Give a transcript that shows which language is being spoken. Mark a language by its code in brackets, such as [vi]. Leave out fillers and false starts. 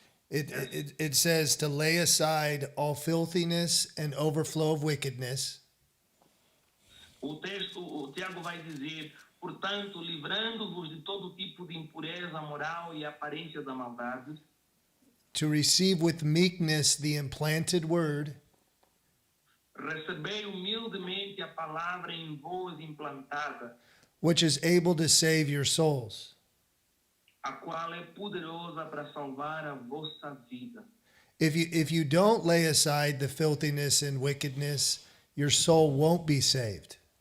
[en] it says to lay aside all filthiness and overflow of wickedness, [pt] o Tiago vai dizer, portanto, livrando-vos de todo tipo de impureza moral e aparência da maldade, [en] to receive with meekness the implanted word, [pt] recebei humildemente a palavra em vós implantada, [en] which is able to save your souls. [pt] a qual é poderosa para salvar a vossa vida. [en] If you don't lay aside the filthiness and wickedness, your soul won't be saved.